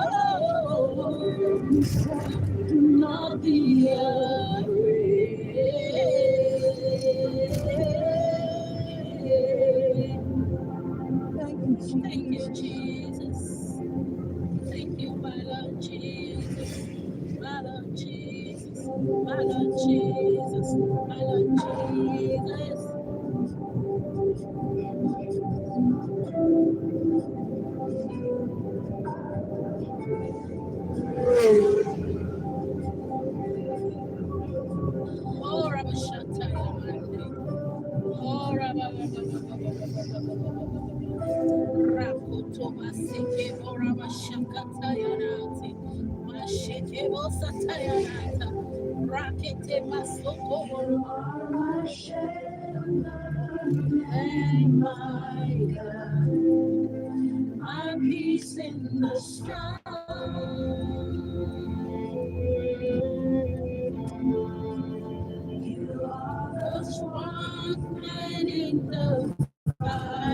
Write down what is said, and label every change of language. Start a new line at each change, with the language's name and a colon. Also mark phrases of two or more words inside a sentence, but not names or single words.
English: Do not be afraid. Thank you, Jesus. Thank you, my Lord Jesus. My Lord Jesus. My Lord Jesus. My Lord Jesus. Oh, Rabashataya. Oh, Rakoto Maseke Boraba Shakatayanati, Masheke Bosatayanata, Rakete Masoko Boraba and my God, my peace in the storm. You are the strong man in the fire.